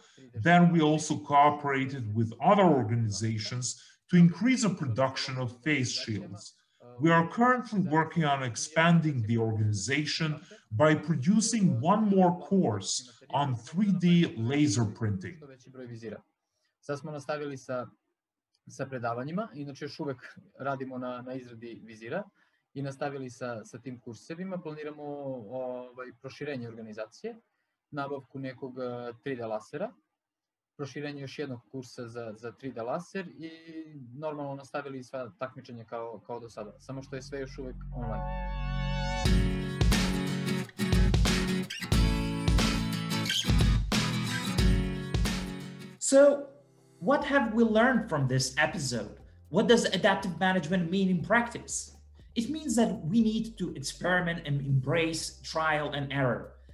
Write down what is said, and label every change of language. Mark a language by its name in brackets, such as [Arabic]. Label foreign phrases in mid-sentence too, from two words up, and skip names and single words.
[English] Then we also cooperated with other organizations to increase the production of face shields. We are currently working on expanding the organization by producing one more course on 3D laser printing. [Serbian] Sad smo nastavili sa predavanjima, inače još uvek radimo na izradi vizira i nastavili sa tim kursevima. Planiramo proširenje organizacije, nabavku nekog 3D lasera, proširenje još jednog kursa za 3D laser i normalno nastavili sva takmičenja kao do sada, samo što je sve još uvek online. [English] So, what have we learned from this episode? What does adaptive management mean in practice? It means that we need to experiment and embrace trial and error.